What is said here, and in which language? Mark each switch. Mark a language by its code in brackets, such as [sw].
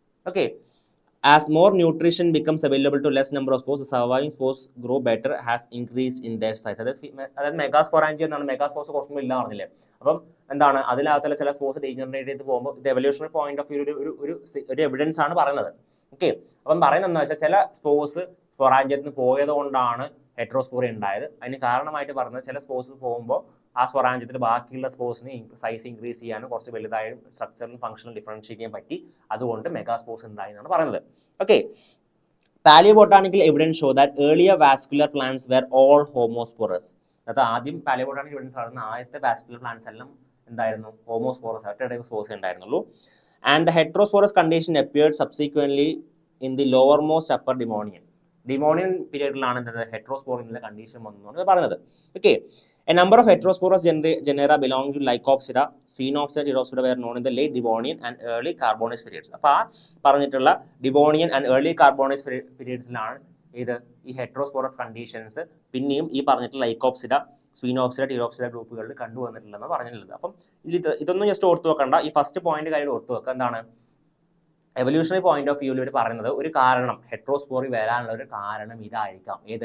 [en] Okay, as more nutrition becomes available to less number of spores, the surviving spores grow better, has increased in their size. [ml] അതായത് മെഗാസ്പൊറാഞ്ചിയ എന്നാണ്. Megaspores കുറച്ചും ഇല്ല പറഞ്ഞില്ലേ. അപ്പം എന്താണ്, അതിനകത്തുള്ള ചില സ്പോർസ് ഡീജനറേറ്റ് ചെയ്ത് പോകുമ്പോൾ ഇത് എവല്യൂഷണറി പോയിന്റ് ഓഫ് വ്യൂ ഒരു എവിഡൻസ് ആണ് പറയുന്നത്. ഓക്കെ, അപ്പം പറയുന്നത് എന്താ വെച്ചാൽ ചില സ്പോർസ് സ്പൊറാഞ്ചിയത്തിൽ നിന്ന് പോയത് കൊണ്ടാണ് ഹെട്രോസ്പോറി ഉണ്ടായത്. അതിന് കാരണമായിട്ട് പറഞ്ഞത് ചില സ്പോർസ് പോകുമ്പോൾ ആ സ്പൊറാഞ്ചിയത്തിൽ ബാക്കിയുള്ള സ്പോർസിന് സൈസ് ഇൻക്രീസ് ചെയ്യാനും കുറച്ച് വലുതായും സ്ട്രക്ചറിലും ഫംഗ്ഷനും ഡിഫറൻഷിയേറ്റ് ചെയ്യാൻ പറ്റി. അതുകൊണ്ട് മെഗാസ്പോർസ് ഉണ്ടായി എന്നാണ് പറയുന്നത്. [en] Okay, palaeobotanical evidence show that earlier vascular plants were all homosporous. [ml] അതായത് ആദ്യം പാലിയോബോട്ടാണിക്കൽ എവിഡൻസ് ആണെന്ന് ആദ്യത്തെ വാസ്കുലർ പ്ലാന്റ്സ് എല്ലാം എന്തായിരുന്നു, ഹോമോസ്പോറസ്, ഒറ്റ ടൈപ്പ് സ്പോർസ് ഉണ്ടായിരുന്നുള്ളൂ. [en] and the heterosporous condition appeared subsequently in the lowermost upper Devonian പീരിയഡിലാണ് [ml] എന്ത് ഹെട്രോസ്പോറി എന്നുള്ള കണ്ടീഷൻ വന്നു പറയുന്നത്. [en] Okay, a number of heterosporous genera belonging to Lycopsida, Sphenopsida, Pteropsida were known in the late Devonian and early Carbonase periods. [ml] അപ്പോൾ ആ പറഞ്ഞിട്ടുള്ള Devonian and early കാർബോണേസ് പീരിയഡ്സിലാണ് ഈ ഹെട്രോസ്പോറസ് conditions പിന്നെയും ഈ പറഞ്ഞിട്ടുള്ള ലൈക്കോപ്സിഡ, സ്പീനോപ്സിഡ, ടീറോപ്സിഡ ഗ്രൂപ്പുകളിൽ കണ്ടുവന്നിട്ടുള്ളതെന്ന് പറഞ്ഞിട്ടുള്ളത്. അപ്പം ഇതൊന്നും ജസ്റ്റ് ഓർത്ത് വെക്കണ്ട. ഈ ഫസ്റ്റ് പോയിന്റ് കാര്യം ഓർത്ത് വെക്കുക. എന്താണ് എവല്യൂഷണറി പോയിന്റ് ഓഫ് വ്യൂവിൽ ഇവർ പറയുന്നത് ഒരു കാരണം ഹെട്രോസ്പോറി വരാനുള്ള ഒരു കാരണം ഇതായിരിക്കാം.